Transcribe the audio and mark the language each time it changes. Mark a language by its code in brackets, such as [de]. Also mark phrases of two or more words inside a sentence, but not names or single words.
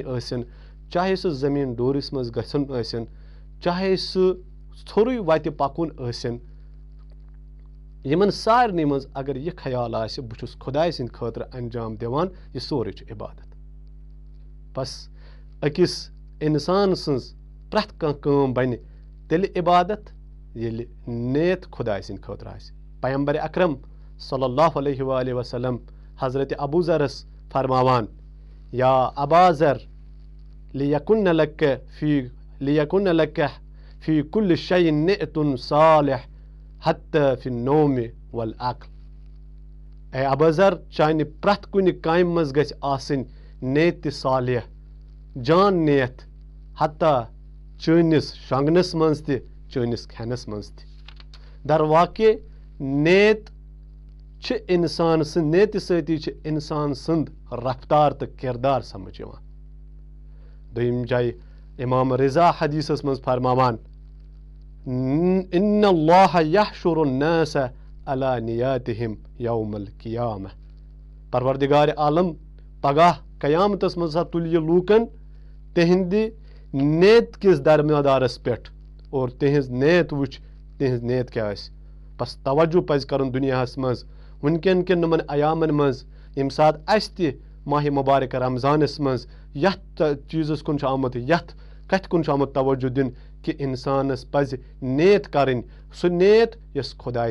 [ks] ٲسِن چاہے سُہ زٔمیٖن ڈوٗرِس منٛز گژھُن ٲسِن چاہے سُہ ژھوٚرُے وتہِ پکُن ٲسِن یِمن سارنٕے منٛز اگر یہِ خیال آسہِ بہٕ چھُس خداے سٕنٛدِ خٲطرٕ انجام دِوان یہِ سورُے چھُ عبادت بس أکِس انسان سٕنٛز پرٛٮ۪تھ کانٛہہ کٲم بنہِ تیٚلہِ عبادت ییٚلہِ نیت خداے سٕنٛدِ خٲطرٕ آسہِ پیغمبر اکرم [ar] صلی اللہ علیہ وآلہ وسلم [ks] حضرت ابو ذرس فرماوان [ar] یا ابا ذر [ks] لیکن [ar] لک فی کل شیء نیت صالح حتی فی النوم والعقل [ks] اے ابا ذر چانہِ پرٛٮ۪تھ کُنہِ کامہِ منٛز گژھِ آسٕنۍ نیتِ صالح جان نیت حتیٰ چٲنِس شۄنٛگنس منٛز تہِ چٲنِس کھٮ۪نس منٛز تہِ در واقع نیت چھِ انسان سٕنٛد نیتہِ سۭتی چھِ انسان سٕنٛد رفتار تہٕ کردار سمجھ یِوان دوٚیِم جایہِ امام رضا حدیثس منٛز فرماوان [ar] ان اللہ یحشر الناس علی نیاتہم یوم القیامہ [ks] پروردگار عالم پگاہ قیامتس منٛز ہسا تُلہِ یہِ لوٗکن تِہنٛدِ نیت کِس درمِدارس پٮ۪ٹھ اور تِہنٛز نیت وٕچھ تِہنٛز نیت کیٛاہ آسہِ بس توجہ پزِ کرُن دُنیاہس منٛز وٕنکٮ۪ن کٮ۪ن یِمن ایامن منٛز ییٚمہِ ساتہٕ اسہِ تہِ ماہِ مُبارک رمضانس منٛز یتھ چیٖزس کُن چھُ آمُت یتھ کتھِ کُن چھُ آمُت توجہ دِنہٕ کہ انسانس پزِ نیت کرٕنۍ سُہ نیت یۄس خداے